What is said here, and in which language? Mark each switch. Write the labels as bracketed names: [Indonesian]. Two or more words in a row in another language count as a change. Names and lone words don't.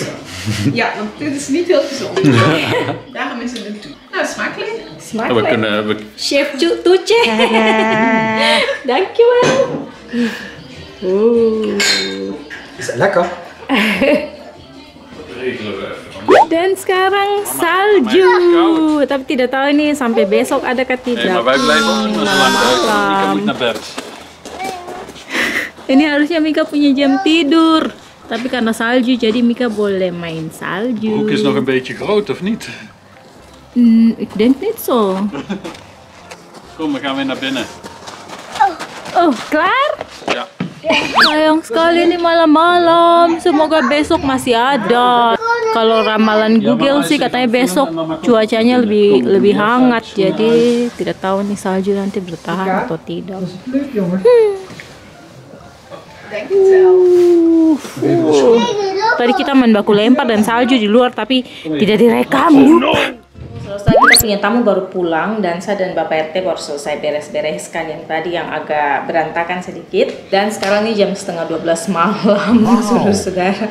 [Dutch] Ja, want dit is niet heel gezond. Daarom is het een toe. Nou, smakelijk. Smakelijk. Chef Tuce. Dankjewel. Is het lekker? [Indonesian] Dan sekarang salju. Tapi tidak tahu ini sampai besok ada kah [Dutch] Nee, [Indonesian] tidak. [Dutch] maar wij blijven ook niet zo lang buiten. Mika moet naar bed. [Indonesian] Ini harusnya Mika punya jam tidur. Tapi karena salju jadi Mika boleh main salju. [Dutch] De hoek is nog een beetje groot, of niet? Ik denk niet zo. Kom, we gaan weer naar binnen. Oh, klaar? Ja. [Indonesian] Sayang sekali ini malam-malam. Semoga besok masih ada. Kalau ramalan Google sih katanya besok cuacanya lebih hangat. Jadi tidak tahu nih salju nanti bertahan atau tidak. [Dutch] Dat is het leuk, jongen. Denk het wel. [Indonesian] Tadi kita main baku lempar dan salju di luar tapi tidak direkam. Selesai kita punya tamu baru pulang dan saya dan Bapak RT baru selesai beres-beres kalian tadi yang agak berantakan sedikit. Dan sekarang ini jam setengah 12 malam, saudara-saudara.